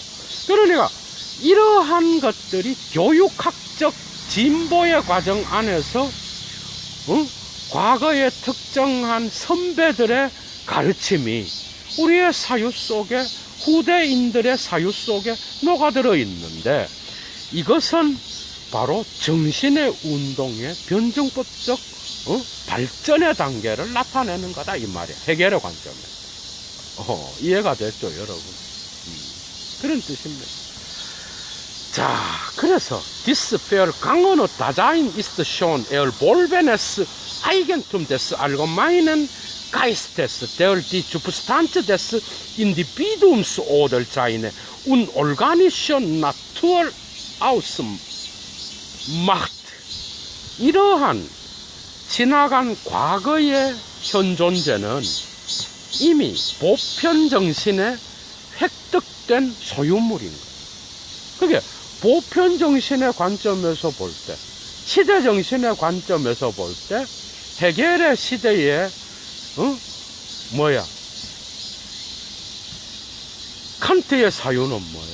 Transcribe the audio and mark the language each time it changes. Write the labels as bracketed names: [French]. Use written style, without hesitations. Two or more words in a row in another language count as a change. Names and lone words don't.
[Korean] 그러니까 이러한 것들이 교육학적 진보의 과정 안에서 과거의 특정한 선배들의 가르침이 우리의 사유 속에, 후대인들의 사유 속에 녹아들어 있는데, 이것은 바로 정신의 운동의 변증법적 발전의 단계를 나타내는 거다, 이 말이야. 해결의 관점에서. 이해가 됐죠, 여러분? 그런 뜻입니다. 자, 그래서 this fair 강언의 [German] Dasein ist schon erworbenes Eigentum des allgemeinen Geistes, der die Substanz des Individuums oder seine unorganische Natur ausmacht. [Korean] 이러한 지나간 과거의 현존재는 이미 보편정신에 획득된 소유물인 거예요. 그게 보편정신의 관점에서 볼 때, 시대정신의 관점에서 볼 때, 해겔의 시대에, 칸트의 사유는 뭐야?